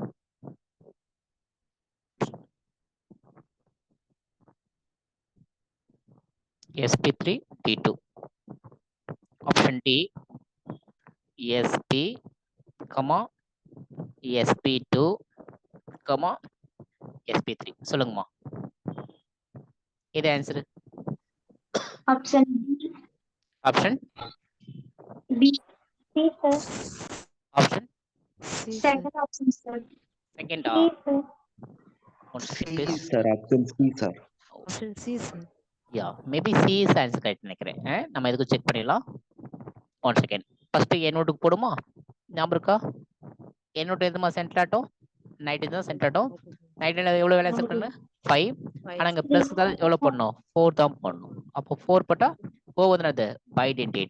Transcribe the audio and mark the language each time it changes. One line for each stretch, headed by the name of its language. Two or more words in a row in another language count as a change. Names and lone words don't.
English: sp3d2. option D sp, sp2, sp3.
Tamil: சொல்லுங்கம்மா. இது ஆன்சர்.
English: Option B. ஆப்ஷன் B. C, sir. ஆப்ஷன் C, sir. Second option, sir.
Tamil: செகண்டா?
English: C, sir. ஒன் C, second please. sir. Option C, sir. Option C, sir. ya maybe C is answer correct
Tamil: நினைக்கிறேன். நம்ம எதுக்கு செக் பண்ணிடலாம்.
English: one second.
Tamil: ஃபர்ஸ்ட் என்னோட்டுக்கு போடுமா? ஞாபகம் இருக்கா? என்னோட எதுமா
English: centre atom,
Tamil: நைட்ரஜன் தான்
English: centre atom.
Tamil: நைட்ரஜன் எவ்வளவு வேலை இருக்குன்னு 5. ஆனா இங்க பிளஸ் தான் எவ்வளவு பண்ணணும்? 4 தான் பண்ணணும். அப்போ 4 போட்டா O வந்து என்னது? பைடென்டேட்.